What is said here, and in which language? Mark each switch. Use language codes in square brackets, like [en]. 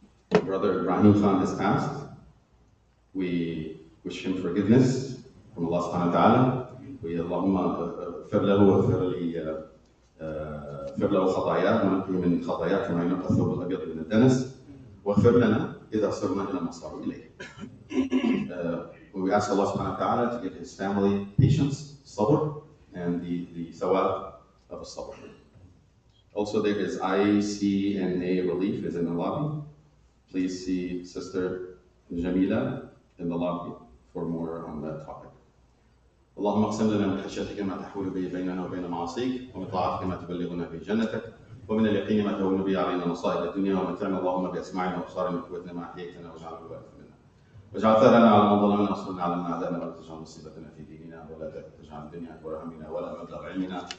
[en] Brother Ibrahim Khan has passed. We wish him forgiveness from Allah subhanahu wa ta'ala. We Allahumma [ar] اغفر له واغفر لي اغفر له خطاياه ونقي من خطاياه كما ينقى الثوب الابيض من الدنس، واغفر لنا اذا صرنا الى ما صاروا اليه. [en] We ask Allah subhanahu wa ta'ala to give his family patience, sabr, and the thawab of a sabr. Also, there is ICNA relief is in the lobby. Please see Sister Jamila in the lobby for more on that topic. [ar] اللهم اقسم لنا من خشيتك ما تحول به بيننا وبين معاصيك، ومن طاعتك ما تبلغنا به جنتك، ومن اليقين ما تهون به علينا مصائب الدنيا، ومتعنا اللهم باسماعنا وابصارنا وقوتنا ما احييتنا واجعله الوارث منا. واجعل ثارنا على من ظلمنا وانصرنا على من عادانا، ولا تجعل مصيبتنا في ديننا، ولا تجعل الدنيا اكبر همنا ولا مبلغ علمنا.